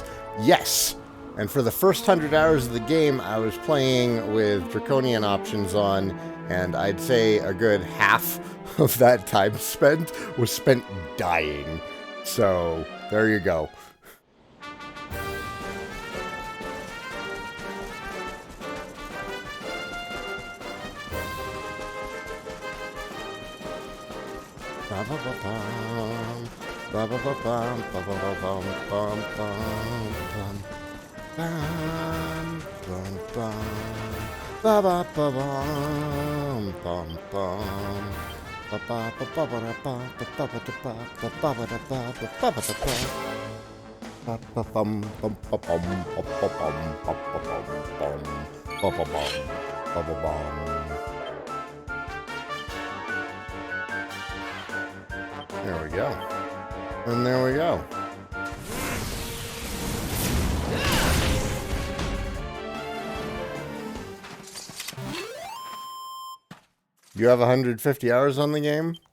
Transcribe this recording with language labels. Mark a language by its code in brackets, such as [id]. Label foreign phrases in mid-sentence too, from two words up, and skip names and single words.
[en] Yes! And for the first 100 hours of the game, I was playing with Draconian options on, and I'd say a good half of that time spent was spent dying. So, there you go. Ba ba ba bum ba ba ba bum bum bum bum bum bum ba ba ba bum bum bum ba ba ba ba ba ba ba ba ba ba ba ba ba ba ba bum bum ba bum ba ba bum ba ba bum ba ba bum ba ba bum. There we go. And there we go. You have 150 hours on the game?